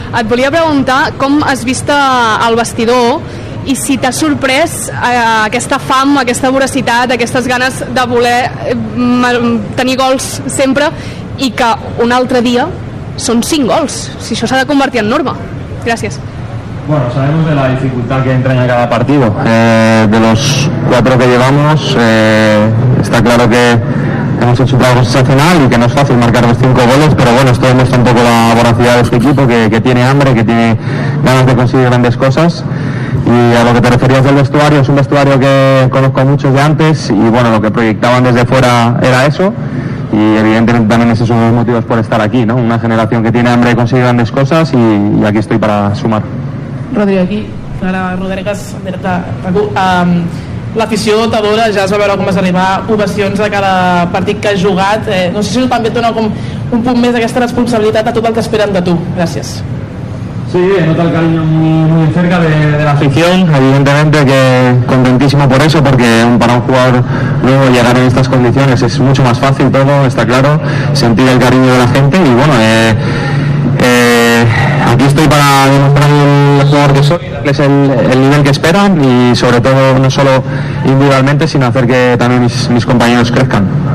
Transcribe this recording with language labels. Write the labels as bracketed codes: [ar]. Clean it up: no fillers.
[ca] Et volia preguntar com has vist el vestidor, i si t'ha sorprès aquesta fam, aquesta voracitat, aquestes ganes de voler tenir gols sempre, i que un altre dia són 5 gols, si això s'ha de convertir en norma. Gràcies. [es] Bueno, sabemos de la dificultad que entraña cada partido. De los 4 que llevamos, está claro que hemos hecho un trabajo sensacional y que no es fácil marcar los 5 goles, pero bueno, esto demuestra un poco la voracidad de este equipo, que tiene hambre, que tiene ganas de conseguir grandes cosas. Y a lo que te referías del vestuario, es un vestuario que conozco mucho de antes, y bueno, lo que proyectaban desde fuera era eso, y evidentemente también esos son los motivos por estar aquí, ¿no? Una generación que tiene hambre y consigue grandes cosas, y aquí estoy para sumar. [ca] Rodri, aquí, ara Rodregas, l'afició t'adora, ja es va veure com vas arribar, ovacions de cada partit que has jugat, no sé si també et dona com un punt més d'aquesta responsabilitat a tot el que esperen de tu. Gràcies. [es] Sí, noto el cariño muy cerca de la afición, evidentemente que contentísimo por eso, porque para un jugador nuevo llegar en estas condiciones es mucho más fácil todo, está claro, sentir el cariño de la gente, y bueno, aquí estoy para demostrar el jugador que soy, que es el nivel que esperan, y sobre todo no solo individualmente, sino hacer que también mis compañeros crezcan.